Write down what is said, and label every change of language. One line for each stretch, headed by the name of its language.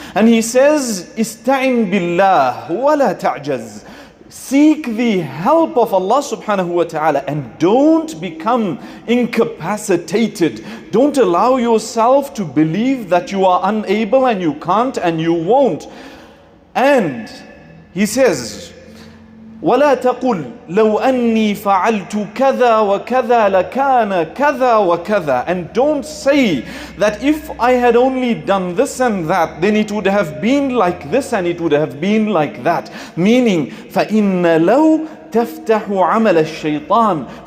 English: And he says,
Arabic: Ista'in billah wa la ta'jaz.
English: Seek the help of Allah subhanahu wa ta'ala and don't become incapacitated. Don't allow yourself to believe that you are unable and you can't and you won't. And he says,
Arabic: وَلَا تَقُلْ لَوْ أَنِّي فَعَلْتُ كَذَا وَكَذَا لَكَانَ كَذَا وَكَذَا.
English: And don't say that if I had only done this and that, then it would have been like this and it would have been like that. Meaning,
Arabic: فَإِنَّ لَوْ تَفْتَحُ عَمَلَ الشَّيْطَانِ.